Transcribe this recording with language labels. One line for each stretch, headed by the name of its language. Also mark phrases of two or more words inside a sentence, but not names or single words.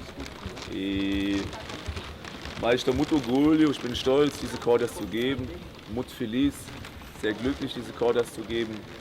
Portuguese: Mas estou muito orgulhoso,
German: ich bin stolz, diese Kordas zu geben.
Portuguese: Muito feliz,
German: sehr glücklich, diese Kordas zu geben.